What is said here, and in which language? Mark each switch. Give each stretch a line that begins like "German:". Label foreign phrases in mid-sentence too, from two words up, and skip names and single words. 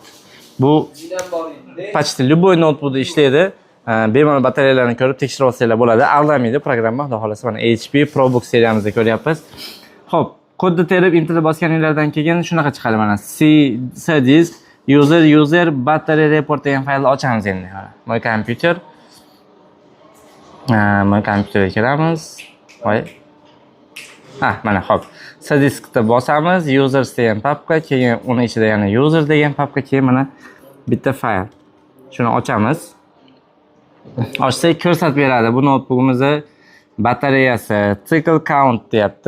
Uzbek: Bu
Russian: почти любой
Uzbek: notebookda ishlaydi. Bemalol batareyalarni ko'rib tekshirib olsanglar bo'ladi. Aldamaydi programma. Xudo xolasa mana HP ProBook seriyamizda ko'ryapmiz. Xo'p, kodni terib Enter bosganinglardan keyin shunaqa chiqadi mana. C-disk
English: user battery report
Uzbek: degan faylni ochamiz endi.
English: My computer. My computerga
Uzbek: kiramiz. Voy. Mana xo'p. C-diskda bosamiz, users degan papka, keyin uni ichida yana user degan papka, keyin mana bitta fayl. Shuni ochamiz. Ochsak ko'rsatib beradi. Bu notebookimizni batareyasi
English: cycle count
Uzbek: deyapti.